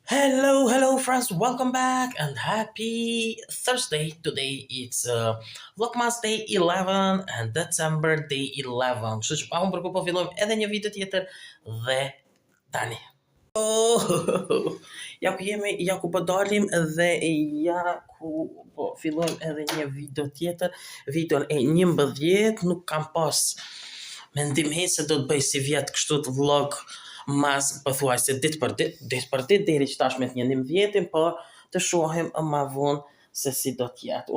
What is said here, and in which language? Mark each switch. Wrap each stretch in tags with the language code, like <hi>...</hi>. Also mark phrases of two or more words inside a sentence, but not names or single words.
<en>Hello, friends. Welcome back and happy Thursday. Today it's Vlogmas Day 11 and December Day 11.</en> <sq>Kështu që pa unë përku po fillojmë edhe një video tjetër dhe tani. Oh, ja ku po dalim dhe ja ku po fillojmë edhe një video tjetër. Videon e 11 nuk kam pas mendim se do të bëj si vjet kështu të vlog mas pothuajse ditë për ditë deri që tash me të 11-in, po të shohim më vonë se si do të jetë.</sq>